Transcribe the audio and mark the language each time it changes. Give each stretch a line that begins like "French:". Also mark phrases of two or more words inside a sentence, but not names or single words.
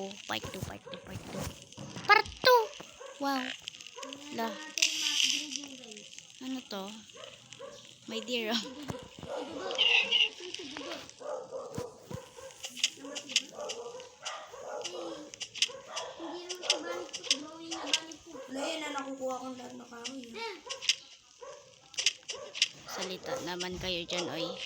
English: part 2, part 2, part 2. Part 2! Wow. La.
Filipino: Ano to?
English: My dear, oh.
Filipino: Ngayon na nakukuha kong lahat na kahoy. Salita naman kayo dyan, oy.